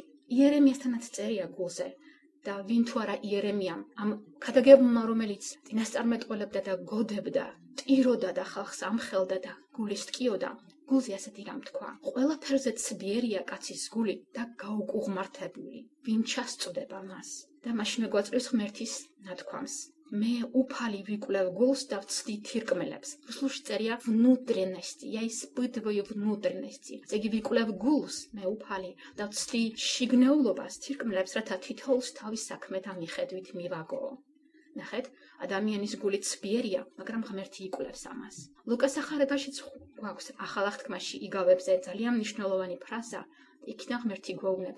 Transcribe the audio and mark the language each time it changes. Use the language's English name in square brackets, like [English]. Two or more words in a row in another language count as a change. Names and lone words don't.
[Georgian] იერემიასთანაც წერია გულზე და ვინ თუ არა იერემიამ, ამ ქადაგებულმა, რომელიც წინასწარმეტყველებდა და გოდებდა, ტიროდა და ხალხს ამხელდა და გულის ტკიოდა, გულზე ასეთი რამ თქვა. ყველაფერზე ცბიერია კაცის გული და გაუკუღმართებული. ვინ ჩასწვდება მას? და მაშინვე გვაწვდის ღმერთის ნათქვამს. მე უფალი ვიკვლევ გულს და ვცდი თირკმელებს. რუსულში წერია [Russian] внутренности, я испытываю внутренности. [Georgian] ესე იგი ვიკვლევ გულს, მე უფალი და ვცდი შიგნეულობას, თირკმელებს, რათა თითოეულს თავის საქმეთა მიხედვით მივაგო. ნახეთ, ადამიანის გული ცბიერია, მაგრამ ღმერთი იკვლევს ამას. ლუკას სახარებაშიც გვაქვს ახალ აღთქმაში იგავებზე ძალიან მნიშვნელოვანი ფრაზა, იქიდან ღმერთი გვეუბნება.